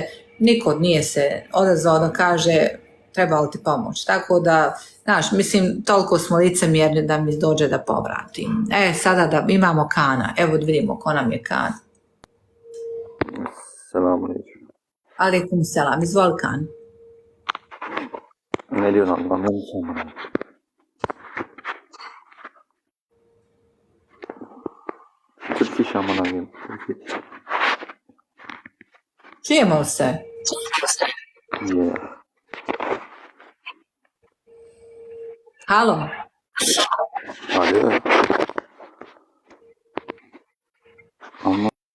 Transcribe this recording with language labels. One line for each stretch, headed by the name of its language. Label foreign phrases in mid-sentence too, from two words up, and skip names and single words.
Bosnian: Niko nije se odazvao da kaže treba li ti pomoć. Tako da, znaš, mislim, toliko smo licemjerni da mi dođe da povratim. Sada da imamo Kana. Evo da vidimo ko nam je Kan.
Arabic: Selam alaikum. Alaikum selam.
Bosnian: Izvoli Kan.
Turkish: Ne diyor lan, ben sana. Türk iş amına koyayım.
Bosnian: Čujemo li se? Je. Halo?
Turkish: Alo. Ama